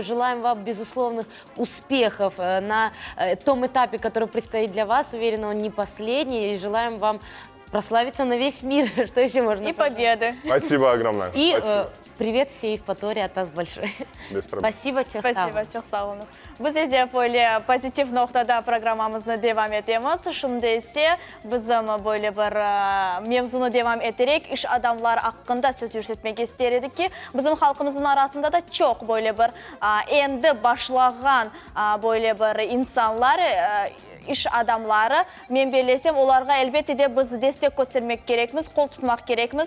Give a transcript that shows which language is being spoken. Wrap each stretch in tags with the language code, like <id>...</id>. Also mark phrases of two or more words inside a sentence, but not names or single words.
<ru>Желаем вам безусловных успехов на том этапе, который предстоит для вас. Уверена, он не последний. И желаем вам прославиться на весь мир. Что еще можно? И победы. Спасибо огромное. И Спасибо. привет всей Евпатории от нас большой. Без проблем. Спасибо,</ru> <crh>çok sağ</crh> <ru>Спасибо,</ru> <crh>olun. çok sağ olunuz. Biz ise böyle pozitif noktada programımızı devam edemiz. Şimdi ise bizim böyle bir mevzunu devam ederek iş adamları hakkında söz yürütmek istedik ki bizim halkımızın arasında da çok böyle bir endi başlayan böyle bir insanlar iş adamları, men belesem onlarga elbette de biz destek göstermek gerekmiz, kol tutmak gerekmiz.</crh>